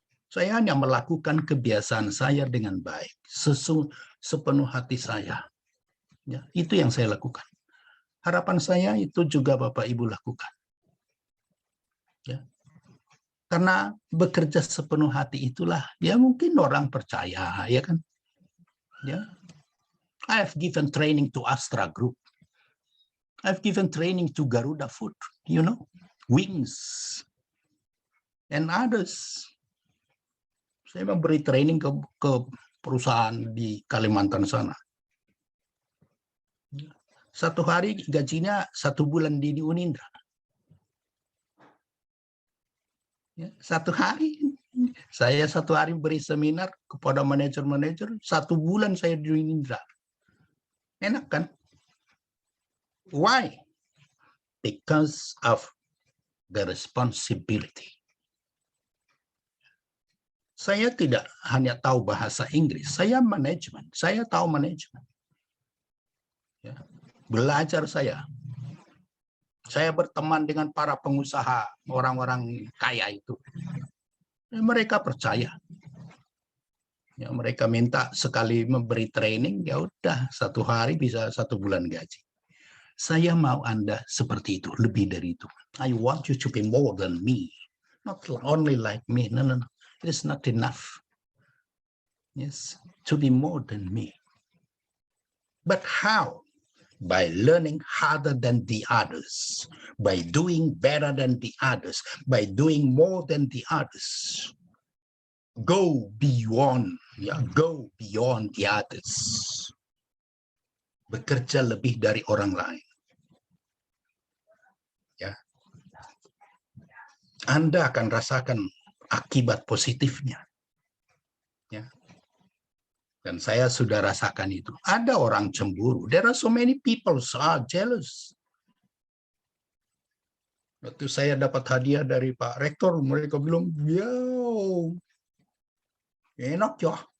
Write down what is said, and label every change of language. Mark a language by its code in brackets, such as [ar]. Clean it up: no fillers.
[id] Saya hanya melakukan kebiasaan saya dengan baik, sepenuh hati saya. Ya, itu yang saya lakukan. Harapan saya itu juga Bapak Ibu lakukan. Ya. Karena bekerja sepenuh hati itulah, ya mungkin orang percaya, ya kan? Ya. [en] I have given training to Astra Group. I've given training to Garuda Food, you know, Wings, and others. [id] Saya memberi training ke perusahaan di Kalimantan sana. Satu hari gajinya 1 bulan di Unindra. Ya, 1 hari. Saya 1 hari beri seminar kepada manajer-manajer, 1 bulan saya di Unindra. Enak kan? [en] Why? Because of the responsibility. [id] Saya tidak hanya tahu bahasa Inggris, saya manajemen, saya tahu manajemen. Ya. Belajar saya berteman dengan para pengusaha, orang-orang kaya itu. Ya, mereka percaya. Ya, mereka minta sekali memberi training, ya udah 1 hari bisa 1 bulan gaji. Saya mau Anda seperti itu, lebih dari itu. [en] I want you to be more than me, not only like me. No. It is not enough. Yes, to be more than me. But how? By learning harder than the others, by doing better than the others, by doing more than the others. Go beyond, ya, go beyond the others. [id] Bekerja lebih dari orang lain. Ya. Anda akan rasakan akibat positifnya. Ya. Dan saya sudah rasakan itu. Ada orang cemburu. [en] There are so many people who are jealous. [id] Waktu saya dapat hadiah dari Pak Rektor, mereka bilang, yo, enak ya.